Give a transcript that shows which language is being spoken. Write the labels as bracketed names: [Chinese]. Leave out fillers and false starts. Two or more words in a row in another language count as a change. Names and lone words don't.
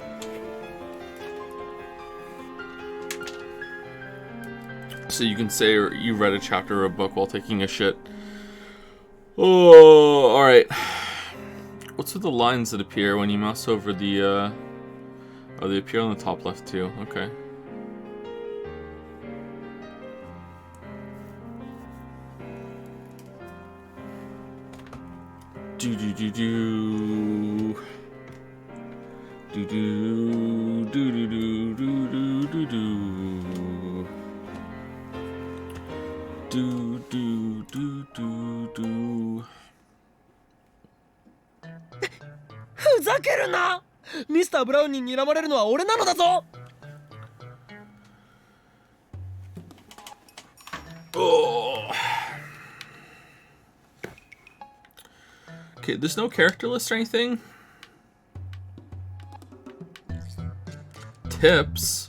[English] So you can say you read a chapter or a book while taking a shit. Oh, all right. What's with the lines that appear when you mouse over the? Oh, they appear on the top left too. Okay. Do do do do do do do do do do do do do do do do. [Japanese] ふざけるな！ミスター・ブラウンに睨まれるのは俺なのだぞ！ [English] Oh. Okay, there's no character list or anything. Tips.